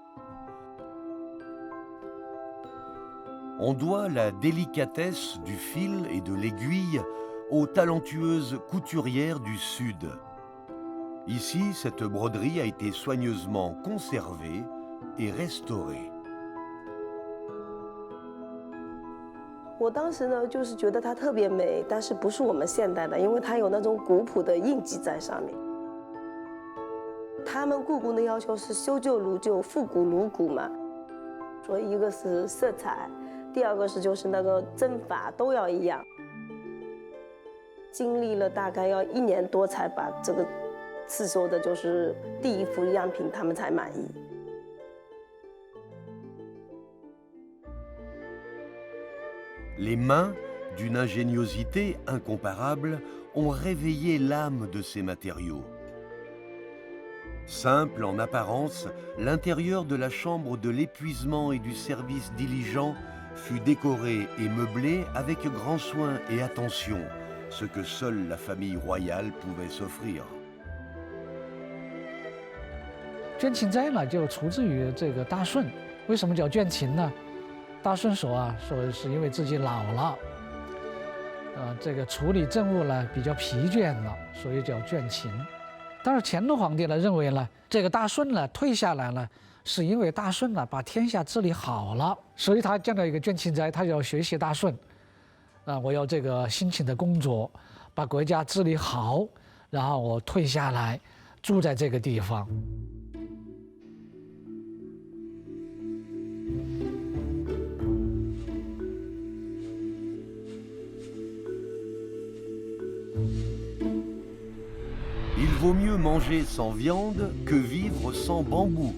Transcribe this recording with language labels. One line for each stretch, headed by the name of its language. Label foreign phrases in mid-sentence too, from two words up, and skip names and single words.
French: On doit la délicatesse du fil et de l'aiguille aux talentueuses couturières du Sud. Ici, cette broderie a été soigneusement conservée et restaurée.
Chinese: 我当时呢，就是觉得它特别美，但是不是我们现代的，因为它有那种古朴的印记在上面。他们故宫的要求是修旧如旧，复古如古嘛，所以一个是色彩，第二个是就是那个针法都要一样。经历了大概要1年多才把这个刺绣的，就是第一幅样品，他们才满意。
French: Les mains, d'une ingéniosité incomparable, ont réveillé l'âme de ces matériaux. Simple en apparence, l'intérieur de la chambre de l'épuisement et du service diligent fut décoré et meublé avec grand soin et attention, ce que seule la famille royale pouvait s'offrir.
Chinese: 卷琴斋呢，就出自于这个大顺。为什么叫卷琴呢？大顺说是因为自己老了，这个处理政务呢比较疲倦了，所以叫卷琴。但是乾隆皇帝呢认为呢，这个大顺呢退下来呢，是因为大顺呢把天下治理好了，所以他建了一个卷琴斋，他要学习大顺。我要这个辛勤的工作，把国家治理好，然后我退下来，住在这个地方。
French: Il vaut mieux manger sans viande que vivre sans bambou.